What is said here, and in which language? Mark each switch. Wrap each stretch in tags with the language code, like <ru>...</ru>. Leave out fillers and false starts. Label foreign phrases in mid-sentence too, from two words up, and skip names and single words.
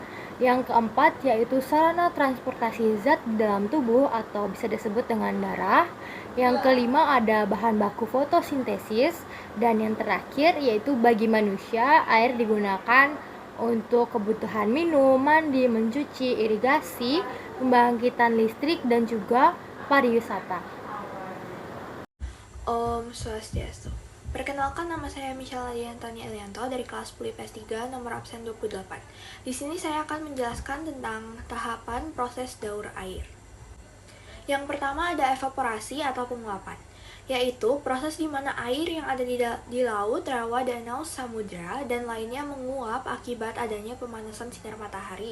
<id>Yang keempat, yaitu sarana transportasi zat di dalam tubuh atau bisa disebut dengan darah. Yang kelima, ada bahan baku fotosintesis. Dan yang terakhir, yaitu bagi manusia, air digunakan untuk kebutuhan minum, mandi, mencuci, irigasi, pembangkitan listrik, dan juga pariwisata.</id> <sa>Om Swastiastu.</sa> <id>Perkenalkan, nama saya Michelle Adiantani Elianto dari kelas 10 IPS 3 nomor absen 28. Di sini saya akan menjelaskan tentang tahapan proses daur air. Yang pertama ada evaporasi atau penguapan, yaitu proses di mana air yang ada di laut, rawa, danau, samudra, dan lainnya menguap akibat adanya pemanasan sinar matahari.</id>